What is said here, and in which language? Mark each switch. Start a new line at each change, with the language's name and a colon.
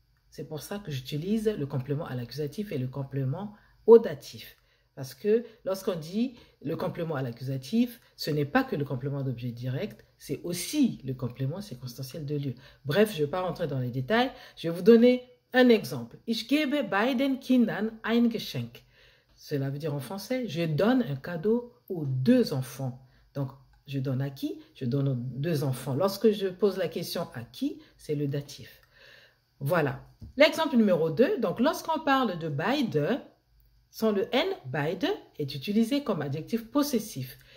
French: C'est pour ça que j'utilise le complément à l'accusatif et le complément au datif. Parce que lorsqu'on dit le complément à l'accusatif, ce n'est pas que le complément d'objet direct, c'est aussi le complément circonstanciel de lieu. Bref, je ne vais pas rentrer dans les détails. Je vais vous donner un exemple.
German: Ich gebe beiden Kindern ein Geschenk.
French: Cela veut dire en français, je donne un cadeau aux deux enfants. Donc, je donne à qui? Je donne aux deux enfants. Lorsque je pose la question à qui, c'est le datif. Voilà. L'exemple numéro 2, donc lorsqu'on parle de beide, sans le N, beide est utilisé comme adjectif possessif.